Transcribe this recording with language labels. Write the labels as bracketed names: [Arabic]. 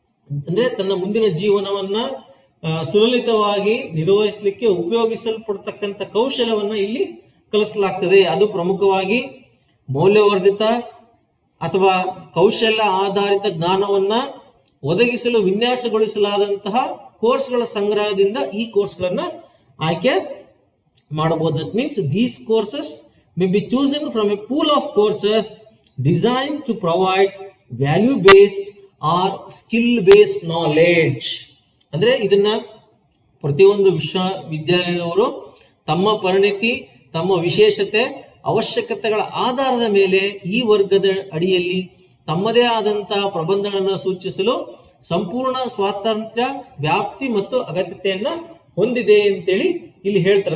[Kannada] ಅಂದ್ರೆ ತನ್ನ ಮುಂದಿನ ಜೀವನವನ್ನ ಸುಲಲಿತವಾಗಿ ನಿರ್ವಹಿಸಲಿಕ್ಕೆ ಉಪಯೋಗಿಸಲ್ಪಡ್ತಕ್ಕಂಥ ಕೌಶಲ್ಯವನ್ನ ಇಲ್ಲಿ ಕಲಿಸಲಾಗ್ತದೆ. ಅದು ಪ್ರಮುಖವಾಗಿ ಮೌಲ್ಯವರ್ಧಿತ ಅಥವಾ ಕೌಶಲ್ಯ ಆಧಾರಿತ ಜ್ಞಾನವನ್ನ ಒದಗಿಸಲು ವಿನ್ಯಾಸಗೊಳಿಸಲಾದಂತಹ ಕೋರ್ಸ್ಗಳ ಸಂಗ್ರಹದಿಂದ ಈ ಕೋರ್ಸ್ಗಳನ್ನ ಆಯ್ಕೆ ಮಾಡಬಹುದು. [English] That means these courses may be chosen from a pool of courses designed to provide value based or skill based knowledge. [Kannada] ಅಂದ್ರೆ ಇದನ್ನ ಪ್ರತಿಯೊಂದು ವಿಶ್ವವಿದ್ಯಾಲಯದವರು ತಮ್ಮ ಪರಿಣಿತಿ, ತಮ್ಮ ವಿಶೇಷತೆ, ಅವಶ್ಯಕತೆಗಳ ಆಧಾರದ ಮೇಲೆ ಈ ವರ್ಗದ ಅಡಿಯಲ್ಲಿ ತಮ್ಮದೇ ಆದಂತಹ ಪ್ರಬಂಧಗಳನ್ನು ಸೂಚಿಸಲು ಸಂಪೂರ್ಣ ಸ್ವಾತಂತ್ರ್ಯ, ವ್ಯಾಪ್ತಿ ಮತ್ತು ಅಗತ್ಯತೆಯನ್ನ ಹೊಂದಿದೆ ಅಂತೇಳಿ ಇಲ್ಲಿ ಹೇಳ್ತಾರೆ.